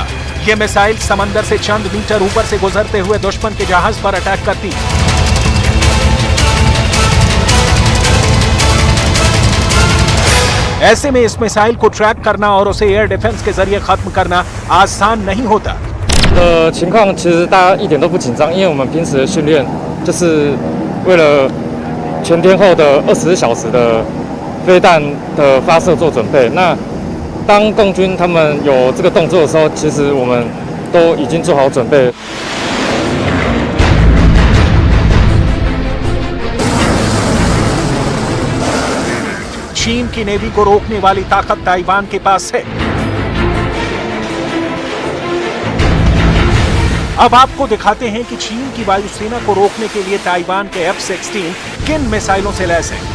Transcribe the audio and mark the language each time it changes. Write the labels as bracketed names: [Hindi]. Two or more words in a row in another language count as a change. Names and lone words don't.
[Hindi] ये मिसाइल समंदर से चंद मीटर ऊपर से गुजरते हुए दुश्मन के जहाज पर अटैक करती है। ऐसे में इस मिसाइल को ट्रैक करना और उसे एयर डिफेंस के जरिए खत्म करना आसान नहीं होता। [Chinese] 情况其实大家一点都不紧张，因为我们平时的训练就是为了全天候的24小时的飞弹的发射做准备。那当共军他们有这个动作的时候，其实我们都已经做好准备。 [Hindi] चीन की नेवी को रोकने वाली ताकत ताइवान के पास है। अब आपको दिखाते हैं कि चीन की वायुसेना को रोकने के लिए ताइवान के F-16 किन मिसाइलों से लैस है।